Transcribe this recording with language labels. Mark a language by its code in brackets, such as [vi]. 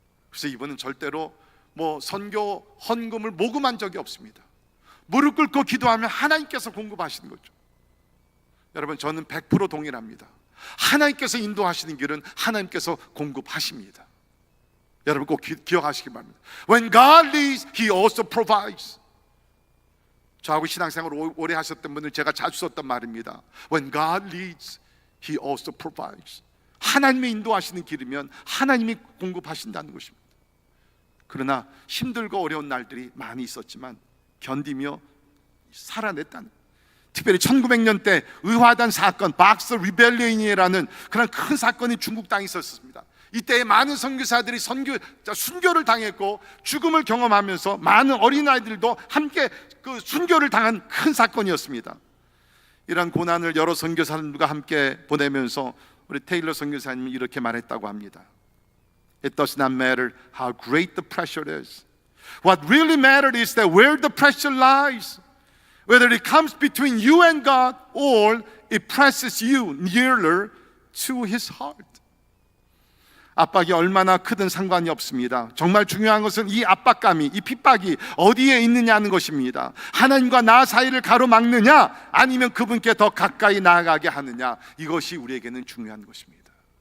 [ko] 그래서 이분은 절대로 뭐 선교 헌금을 모금한 적이 없습니다. 무릎 꿇고 기도하면 하나님께서 공급하시는 거죠. 여러분, 저는 100% 동일합니다. 하나님께서 인도하시는 길은 하나님께서 공급하십니다. 여러분 꼭 기억하시기 바랍니다. [en] When God leads, He also provides. [ko] 저하고 신앙생활을 오래 하셨던 분들 제가 자주 썼던 말입니다. [en] When God leads, He also provides. [ko] 하나님이 인도하시는 길이면 하나님이 공급하신다는 것입니다. 그러나 힘들고 어려운 날들이 많이 있었지만 견디며 살아냈다는, 특별히 1900년대 의화단 사건, 박스 리벨리언이라는 그런 큰 사건이 중국 땅에 있었습니다. 이때 많은 선교사들이 순교를 당했고 죽음을 경험하면서 많은 어린아이들도 함께 그 순교를 당한 큰 사건이었습니다. 이러한 고난을 여러 선교사님들과 함께 보내면서 우리 테일러 선교사님이 이렇게 말했다고 합니다. [en] It does not matter how great the pressure is. What really matters is that where the pressure lies, whether it comes between you and God or it presses you nearer to His heart. [ko] 압박이 얼마나 크든 상관이 없습니다. 정말 중요한 것은 이 압박감이, 이 핍박이 어디에 있느냐는 것입니다. 하나님과 나 사이를 가로막느냐 아니면 그분께 더 가까이 나아가게 하느냐, 이것이 우리에게는 중요한 것입니다.